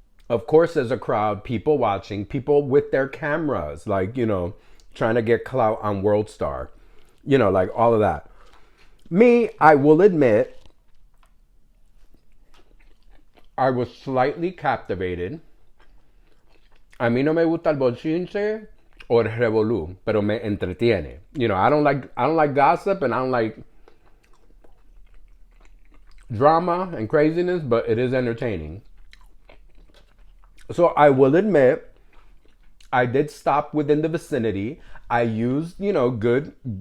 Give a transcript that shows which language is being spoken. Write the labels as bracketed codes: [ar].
[en] Of course, there's a crowd, people watching, people with their cameras, like, trying to get clout on World Star, like all of that. Me, I will admit, I was slightly captivated. [es] A mí no me gusta el bochinche or el revolú, pero me entretiene. [en] I don't like gossip, and I don't like drama and craziness, but it is entertaining. So I will admit, I did stop within the vicinity. I used, good.